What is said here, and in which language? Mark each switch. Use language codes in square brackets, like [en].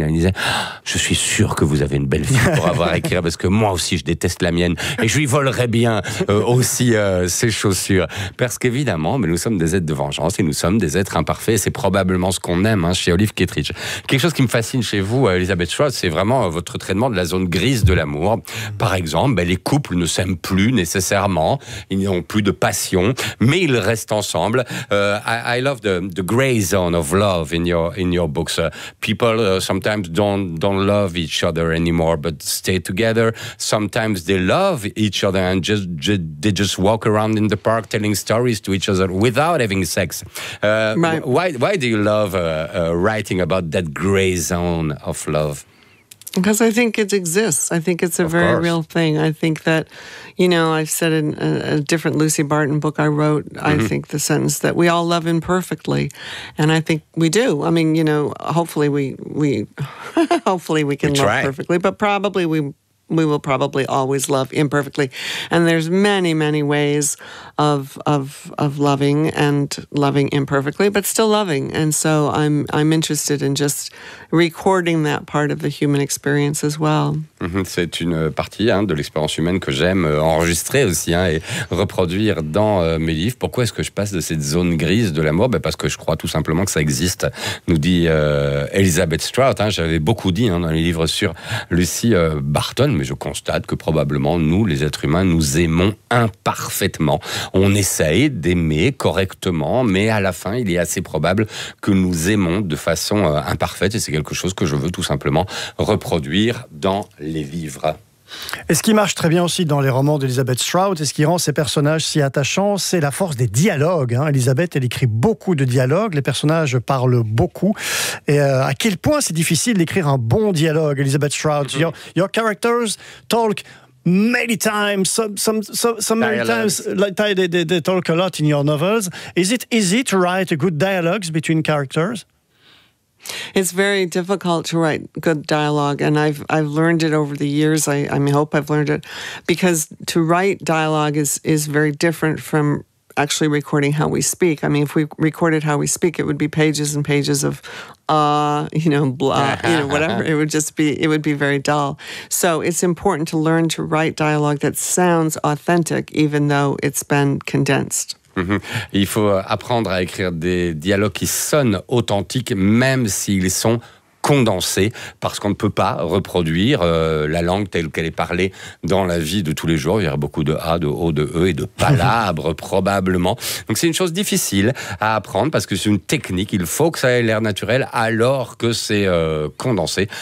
[fr] Elle disait, je suis sûre que vous avez une belle-fille pour avoir écrit, parce que moi aussi je déteste la mienne et je lui volerais bien aussi ses chaussures. Parce qu'évidemment, nous sommes des êtres de vengeance et nous sommes des des êtres imparfaits. C'est probablement ce qu'on aime, hein, chez Olive Kittredge. Quelque chose qui me fascine chez vous, Elisabeth Schwartz, c'est vraiment votre traitement de la zone grise de l'amour. Par exemple, les couples ne s'aiment plus nécessairement, ils n'ont plus de passion, mais ils restent ensemble. [en] I love the gray zone of love in your books. People sometimes don't love each other anymore, but stay together. Sometimes they love each other and just walk around in the park telling stories to each other without having sex. Why do you love writing about that gray zone of love? Because I think it exists. I think it's a very real thing. I think that, you know, I've said in a different Lucy Barton book I wrote, mm-hmm. I think the sentence that we all love imperfectly. And I think we do. I mean, you know, hopefully we hopefully we can love perfectly, but probably we will probably always love imperfectly. And there's many, many ways of loving and loving imperfectly, but still loving. And so I'm interested in just recording that part of the human experience as well. [fr] C'est une partie de l'expérience humaine que j'aime enregistrer aussi et reproduire dans mes livres. Pourquoi est-ce que je passe de cette zone grise de l'amour? Parce que je crois tout simplement que ça existe, nous dit Elisabeth Strout. J'avais beaucoup dit dans les livres sur Lucy Barton, mais je constate que probablement nous, les êtres humains, nous aimons imparfaitement. On essaye d'aimer correctement, mais à la fin, il est assez probable que nous aimons de façon imparfaite, et c'est quelque chose que je veux tout simplement reproduire dans les livres. Et ce qui marche très bien aussi dans les romans d'Elisabeth Strout et ce qui rend ses personnages si attachants, c'est la force des dialogues. Elisabeth, elle écrit beaucoup de dialogues, les personnages parlent beaucoup. Et à quel point c'est difficile d'écrire un bon dialogue, Elisabeth Strout? [en] Your characters talk many times, they talk a lot in your novels. Is it easy to write a good dialogues between characters? It's very difficult to write good dialogue, and I've learned it over the years. I hope I've learned it, because to write dialogue is very different from actually recording how we speak. I mean, if we recorded how we speak, it would be pages and pages of whatever. It would be very dull. So it's important to learn to write dialogue that sounds authentic, even though it's been condensed. [fr] Il faut apprendre à écrire des dialogues qui sonnent authentiques, même s'ils sont condensés, parce qu'on ne peut pas reproduire la langue telle qu'elle est parlée dans la vie de tous les jours. Il y aura beaucoup de A, de O, de E et de palabres, probablement. Donc c'est une chose difficile à apprendre, parce que c'est une technique. Il faut que ça ait l'air naturel alors que c'est condensé.